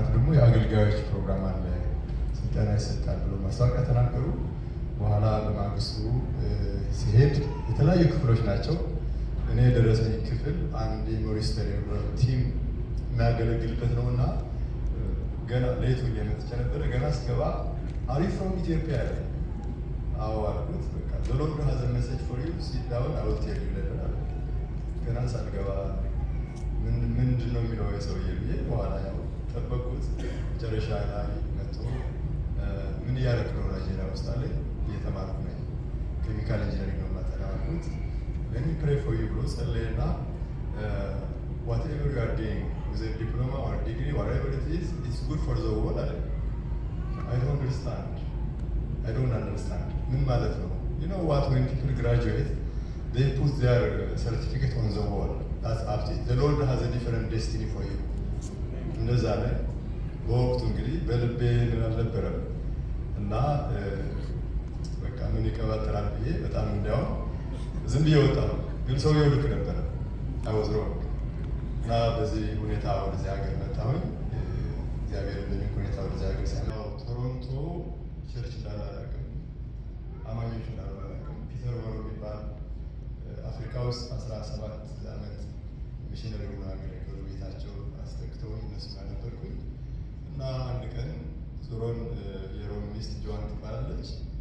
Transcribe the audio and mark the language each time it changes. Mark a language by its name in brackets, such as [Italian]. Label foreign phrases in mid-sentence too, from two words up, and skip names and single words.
[Amharic] ደግሞ የአገልጋዮች ፕሮግራም አለ፣ ስልጠና ይሰጣል ብሎ ማስታወቂያ ተናገሩ። በኋላ በማግስቱ ሲሄድ የተለያዩ ክፍሎች ናቸው። እኔ የደረሰኝ ክፍል አንድ የሞሪስ ሴሪግሎ ቲም የሚያገለግልበት ነው እና ገና ሌቱ እየመጥቼ ነበረ። ገና ስገባ [English] Are you from Ethiopia [Amharic] ያለ አዎ አልኩት። በቃ [English] The Lord has a message for you sit down I will tell you later [Amharic] አለ። ገና ሳልገባ ምንድን ነው የሚለው የሰውዬ ብዬ በኋላ ያው ጠበቁት። መጨረሻ ላይ መጥቶ ምን እያደረክ ነው ናይጄሪያ ውስጥ አለ። እየተማርኩ ነኝ፣ [English] chemical engineering [Amharic] ነው የማጠናው አልኩት። [English] Let me pray for you [Amharic] ብሎ ጸለየና [English] whatever you are doing with a diploma or a degree, whatever it is, it's good for the world. I don't understand. [Amharic] ምን ማለት ነው? [English] You know what, when people graduate, they put their certificate on the wall. That's up to it. The Lord has a different destiny for you. [Amharic] እንደዛ ላይ በወቅቱ እንግዲህ በልቤ ምን አልነበረም እና በቃ ምን ይቀባጠራል ብዬ በጣም እንዲያውም ዝም ብዬ ወጣሁ። ግን ሰውየው ልክ ነበረ። አወዝሮ እና በዚህ ሁኔታ ወደዚህ ሀገር መጣሁኝ። እግዚአብሔር በሚል ሁኔታ ወደዚህ ሀገር ሲያመጣው ቶሮንቶ ቸርች እንዳላላቅም አማኞች እንዳላላቅም ፒተር ወሮ የሚባል አፍሪካ ውስጥ 17 ዓመት ሚሽነሪ ሆኖ ያገለገሉ ቤታቸው አስጠግተውኝ እነሱ ጋር ነበርኩኝ እና አንድ ቀን ዞሮን የሮም ሚስት ጆዋን ትባላለች።